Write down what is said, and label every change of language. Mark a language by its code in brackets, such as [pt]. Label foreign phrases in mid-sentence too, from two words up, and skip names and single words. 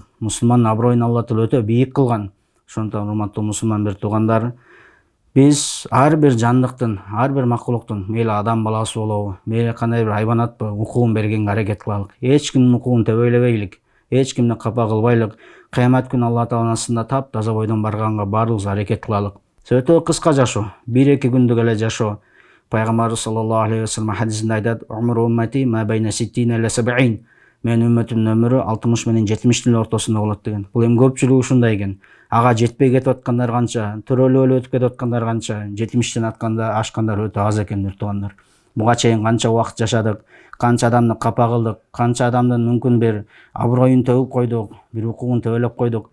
[ky] Мусулмандын аброюн Алла Таала өтө бийик кылган. Ошондуктан урматтуу мусулман бир туугандар, биз ар бир жандыктын, ар бир макулуктун, мейли адам баласы болобу, мейли кандай бир хайванатпы, укугун бергенге аракет кылалык. Эч кимдин укугун тебелебейлик, эч кимди капа кылбайлык. Кыямат күнү Алла Тааланын астында таптаза бойдон барганга баарыбыз аракет кылалык. Өтө кыска жашоо, 1-2 күндүк эле жашоо. [ar] Пайгамбарыбыз صلى الله عليه وسلم [ky] хадисинде айтат: [ar] "عمر أمتي ما بين 60 إلى 70". [ky] Менин үммөтүмдүн өмүрү 60 менен 70 ортосунда болот деген. Бул эми көпчүлүгү ушундай экен. Ага жетпей кетип аткандар канча, төрөлүп эле өтүп кетип аткандар канча, 70тен ашкандар өтө аз экен бир туугандар. Буга чейин канча убакыт жашадык, канча адамды капа кылдык, канча адамдын мүмкүн бир аброюн төгүп койдук, бир укугун тебелеп койдук.